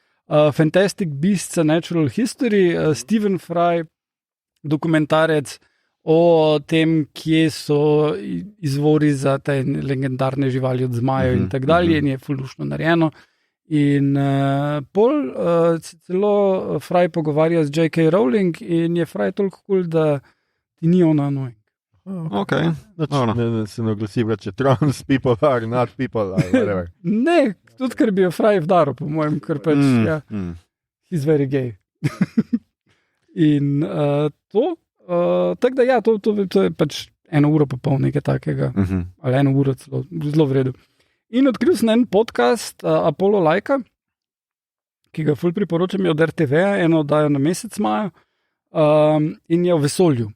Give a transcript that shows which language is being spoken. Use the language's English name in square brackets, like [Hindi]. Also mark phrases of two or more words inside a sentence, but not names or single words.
[Slovenian] Fantastic Beasts a Natural History, Stephen Fry, dokumentarec o tem, kje so izvori za te legendarne živali od zmajev in tako dalje, in je fulušno narejeno. In pol se celo Fry pogovarja z J.K. Rowling in je Fry toliko kul, da ti ni ona annoying. Okay. Ne se ne oglasi, če [English] trans people are not people. [Slovenian] Ne, tudi ker bi jo Fry vdaril, po mojem, ker pač [English] he's very gay. [Slovenian] In to, tako da ja, to je pač 1 uro pa pol nekaj takega, ali 1 uro celo, zelo v redu. In odkril sem en podcast Apollo Lajka, ki ga ful priporočam, je od RTV-a, eno oddajo na mesec imajo, in je v vesolju.